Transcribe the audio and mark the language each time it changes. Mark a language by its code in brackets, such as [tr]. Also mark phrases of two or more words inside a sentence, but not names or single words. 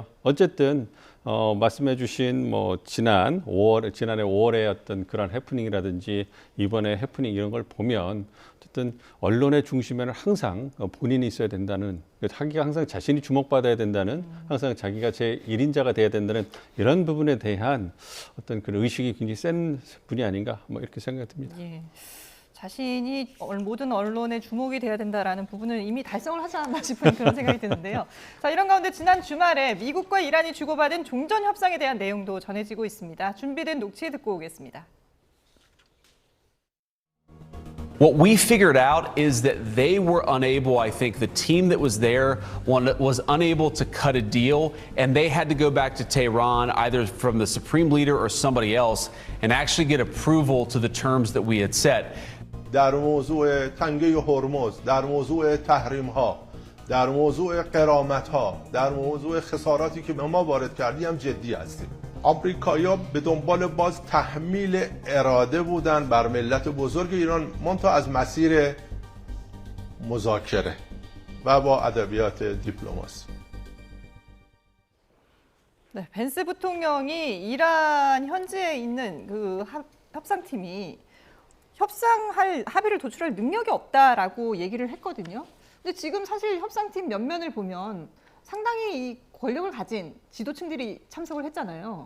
[ko] 어쨌든 말씀해주신 뭐 지난해 5월에 어떤 그런 해프닝이라든지 이번에 해프닝 이런 걸 보면 어쨌든 언론의 중심에는 항상 본인이 있어야 된다는, 자기가 항상 자신이 주목받아야 된다는, 항상 자기가 제1인자가 돼야 된다는 이런 부분에 대한 어떤 그 의식이 굉장히 센 분이 아닌가, 뭐 이렇게 생각이 듭니다. 예. 자신이 모든 언론의 주목이 돼야 된다라는 부분은 이미 달성을 하지 않았나 싶은 그런 생각이 드는데요. 자, 이런 가운데 지난 주말에 미국과 이란이 주고받은 종전 협상에 대한 내용도 전해지고 있습니다. 준비된 녹취 듣고 오겠습니다. [en] What we figured out is that they were unable, I think the team that was there was unable to cut a deal, and they had to go back to Tehran, either from the supreme leader or somebody else, and actually get approval to the terms that we had set. [fa] در موضوع تنگه هرمز، در موضوع تحریم ها، در موضوع غرامت ها، در موضوع خساراتی که به ما وارد کردی هم جدی هستیم. آمریکایی‌ها به دنبال باز تحمیل اراده بودن بر ملت بزرگ ایران، منتها از مسیر مذاکره و با ادبیات دیپلماسی. [ko] 네, 벤스 부통령이 이란 현지에 있는 그 협상팀이 협상할 합의를 도출할 능력이 없다라고 얘기를 했거든요. 근데 지금 사실 협상팀 면면을 보면 상당히 이 권력을 가진 지도층들이 참석을 했잖아요.